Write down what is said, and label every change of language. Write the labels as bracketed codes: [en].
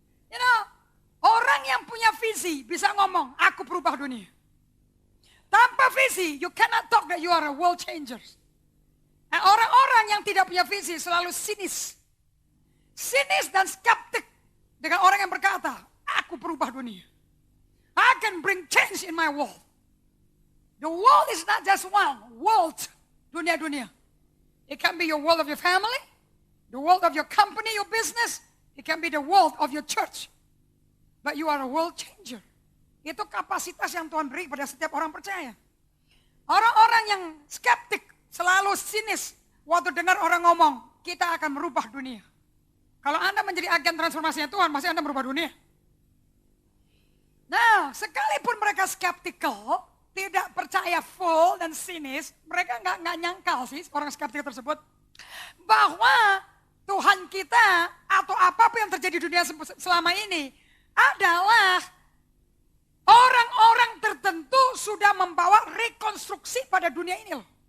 [en] You know, [id] orang yang punya visi bisa ngomong, aku perubah dunia. Tanpa visi, [en] you cannot talk that you are a world changer. [id] Nah, orang-orang yang tidak punya visi selalu sinis. Sinis dan skeptik dengan orang yang berkata, aku perubah dunia. [en] I can bring change in my world. The world is not just one world, [id] dunia-dunia. [en] It can be your world of your family, the world of your company, your business. It can be the world of your church. But you are a world changer. [id] Itu kapasitas yang Tuhan beri pada setiap orang percaya. Orang-orang yang skeptik selalu sinis waktu dengar orang ngomong, kita akan merubah dunia. Kalau Anda menjadi agen transformasinya Tuhan, pasti Anda merubah dunia. Nah, sekalipun mereka skeptical, tidak percaya full dan sinis, mereka nggak nyangkal sih orang skeptik tersebut, bahwa Tuhan kita atau apapun yang terjadi di dunia selama ini adalah orang-orang tertentu sudah membawa rekonstruksi pada dunia ini loh.